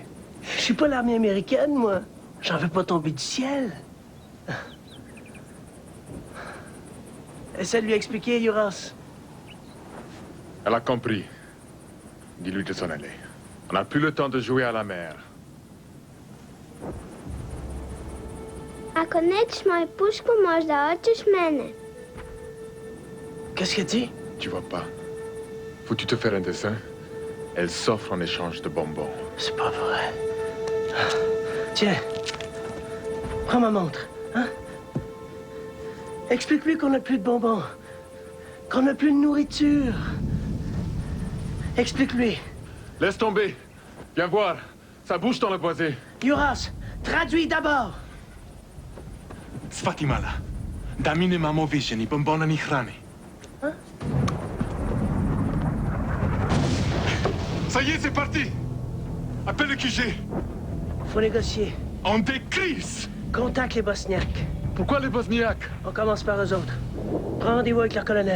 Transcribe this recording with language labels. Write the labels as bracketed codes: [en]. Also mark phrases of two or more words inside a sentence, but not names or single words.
[fr] Je suis pas l'armée américaine, moi. J'en veux pas tomber du ciel. Essaie de lui expliquer, Yuras. Elle a compris. Dis-lui de s'en aller. On n'a plus le temps de jouer à la mer. [bs] Ako nećeš moju pušku, možda hoćeš mene. [fr] Qu'est-ce que tu dis? Tu vois pas. Faut-tu te faire un dessin? Elle s'offre en échange de bonbons. C'est pas vrai. Tiens. Prends ma montre, hein? Explique-lui qu'on n'a plus de bonbons. Qu'on n'a plus de nourriture. Explique-lui. Laisse tomber. Viens voir. Ça bouge dans le boisé. Yuras, traduis d'abord. Sfatimala. [bs] Dami ne mamo više ni bombona ni hrane. [fr] Hein? Ça y est, c'est parti. Appelle le QG. Faut négocier. On décrise. Contacte les Bosniaques. Pourquoi les Bosniaques? On commence par eux autres. Prends rendez-vous avec leur colonel.